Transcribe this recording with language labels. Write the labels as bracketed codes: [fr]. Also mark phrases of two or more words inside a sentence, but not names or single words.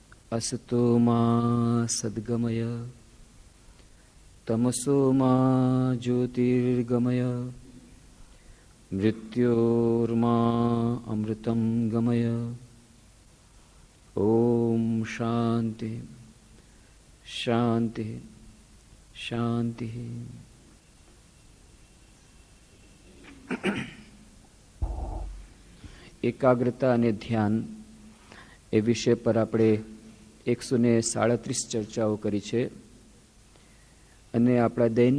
[sa] असतो मा सद्गमय तमसो मा ज्योतिर्गमय मृत्योर्मा अमृतं गमय। ओम शांति शांति शांति। [gu] એકાગ્રતા અને ધ્યાન એ વિષય પર આપણે 137 ચર્ચાઓ કરી છે અને આપણા દૈનિક